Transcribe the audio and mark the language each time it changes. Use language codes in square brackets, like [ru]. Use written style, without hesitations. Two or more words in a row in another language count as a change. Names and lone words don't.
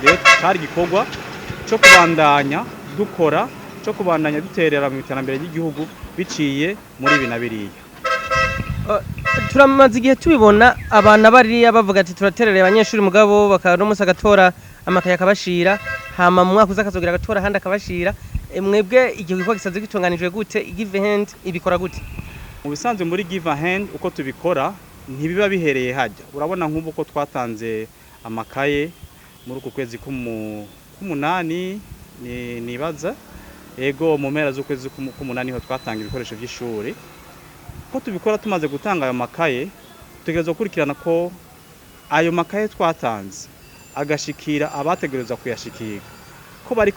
[rn] Rero cyari gikorwa cyo kubandanya dukora, cyo kubandanya duterera mu iterambere ry'igihugu biciye muri ibi na biriya. turamaze igihe tubibona abana bariya bavuga ati turaterereye abanyeshuri mugabo bakaromusa agatora amakaye akabashira hama mu mwaka uzakazogira agatora handi akabashira mwebwe igihe gikorwa gisanzwe gitunganijwe gute give hand ibikora gute mu bisanzwe muri give hand uko tubikora ntibiba bihereye hajya urabona nk'ubu ko twatanze amakaye muri uku kwezi k'umunani nibaza ego mu mpera z'ukwezi k'umunani ho twatanga ibikoresho by'ishuri ko tubikora tumaze gutanga ayo makaye tutegerezwa gukurikirana ko ayo makaye twatanze agashikira abategerezwa kuyashikira ko bariko